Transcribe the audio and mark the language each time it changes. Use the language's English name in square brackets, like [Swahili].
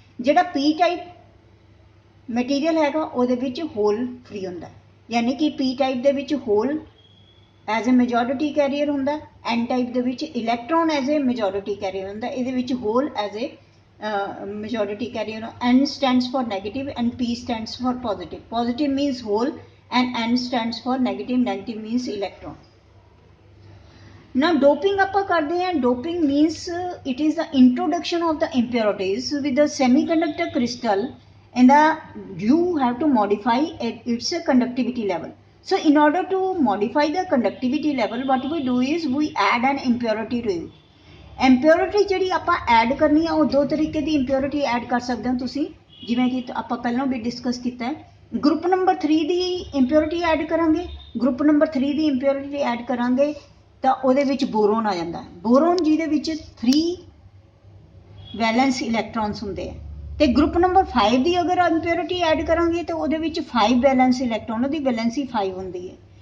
[Punjabi] ਜਿਹੜਾ ਪੀ type material ਹੈਗਾ ਉਹਦੇ ਵਿੱਚ ਹੋਲ ਫ੍ਰੀ ਹੁੰਦਾ। ਯਾਨੀ ਕਿ ਪੀ ਟਾਈਪ ਦੇ ਵਿੱਚ hole [English] as a majority carrier [Punjabi] ਹੁੰਦਾ, ਐਨ ਟਾਈਪ ਦੇ ਵਿੱਚ electron as a majority career ਹੁੰਦਾ। ਇਹਦੇ ਵਿੱਚ hole [English] As a majority carrier. N stands for negative and P stands for positive. Positive means whole and N stands for negative. Negative means electron. [Punjabi] Now doping ਆਪਾਂ ਕਰਦੇ ਹਾਂ। [English] Doping means it is the introduction of the impurities with the semiconductor crystal, and you have to modify its conductivity level. So in order to modify the conductivity level, what we do is we add an impurity to it. [Punjabi] ਇੰਪਿਓਰਿਟੀ ਜਿਹੜੀ ਆਪਾਂ add ਕਰਨੀ ਆ, ਉਹ ਦੋ ਤਰੀਕੇ ਦੀ ਇੰਪਿਓਰਿਟੀ add ਕਰ ਸਕਦੇ ਹੋ ਤੁਸੀਂ, ਜਿਵੇਂ ਕਿ ਆਪਾਂ ਪਹਿਲਾਂ ਵੀ ਡਿਸਕਸ ਕੀਤਾ ਹੈ। ग्रुप नंबर 3 ਦੀ ਇੰਪਿਓਰਿਟੀ ਐਡ ਕਰਾਂਗੇ, ਗਰੁੱਪ ਨੰਬਰ 3 ਦੀ ਇੰਪਿਓਰਿਟੀ ਐਡ ਕਰਾਂਗੇ ਤਾਂ ਉਹਦੇ ਵਿੱਚ ਬੋਰੋਨ ਆ ਜਾਂਦਾ। ਬੋਰੋਨ ਜਿਹਦੇ ਵਿੱਚ 3 ਵੈਲੈਂਸ ਇਲੈਕਟ੍ਰॉन्स ਹੁੰਦੇ ਆ, ਤੇ ਗਰੁੱਪ ਨੰਬਰ 5 ਦੀ ਅਗਰ ਇੰਪਿਓਰਿਟੀ ਐਡ ਕਰਾਂਗੇ ਤਾਂ ਉਹਦੇ ਵਿੱਚ 5 ਵੈਲੈਂਸ ਇਲੈਕਟ੍ਰॉन, ਉਹਦੀ ਵੈਲੈਂਸੀ 5 ਹੁੰਦੀ ਹੈ।